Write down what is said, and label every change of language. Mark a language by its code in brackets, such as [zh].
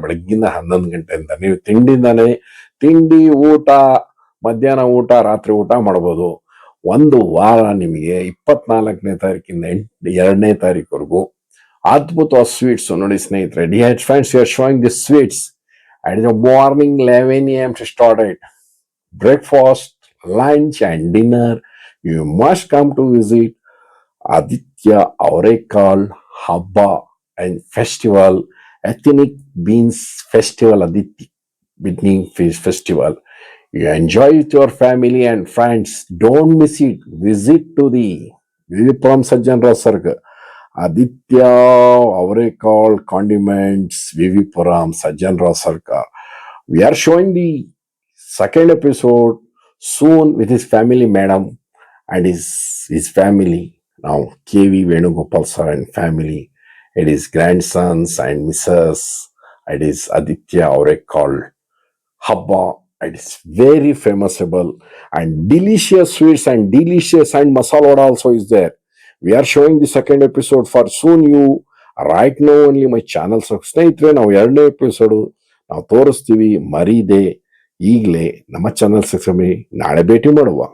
[kn] ಬೆಳಗ್ಗಿಂದ 11 ಗಂಟೆಯಿಂದ ನೀವು ತಿಂಡಿ ಊಟ, ಮಧ್ಯಾಹ್ನ ಊಟ, ರಾತ್ರಿ ಊಟ ಮಾಡ್ಬೋದು. ಒಂದು ವಾರ ನಿಮಗೆ 24ನೇ ತಾರೀಕಿಂದ 2ನೇ ತಾರೀಕುವರೆಗೂ ಅದ್ಭುತವಾದ ಸ್ವೀಟ್ಸ್ ನೋಡಿ ಸ್ನೇಹಿತರೆ. [en] Dear friends, you are showing the sweets at the morning 11 a.m. to start it. Breakfast, lunch and dinner. You must come to visit Aditya Aurekal Habba and Festival, Ethnic Beans Festival, Aditya Beginning Festival. You enjoy with your family and friends. Don't miss it. Visit to the Vivipuram Sajjanrao Circle. Aditya Aurekal Condiments, Vivipuram Sajjanrao Circle. We are showing the second episode soon with his family, madam, and his family. Now, KV Venugopal sir and family. It is grandsons and missus. It is Aditya Aurekal Habba. It is very famousable and delicious sweets and delicious and masala vada also is there. We are showing the second episode for soon you right now only my channel. [kn] So ಸ್ನೇಹಿತರೆ, ನಾವು 2ನೇ episode ನಾವು ತೋರಿಸ್ತೀವಿ. ಮರೀದೆ ಈಗಲೇ ನಮ್ಮ channel subscribe ಮಾಡಿ. ನಾಳೆ ಭೇಟಿ ಮಾಡುವ.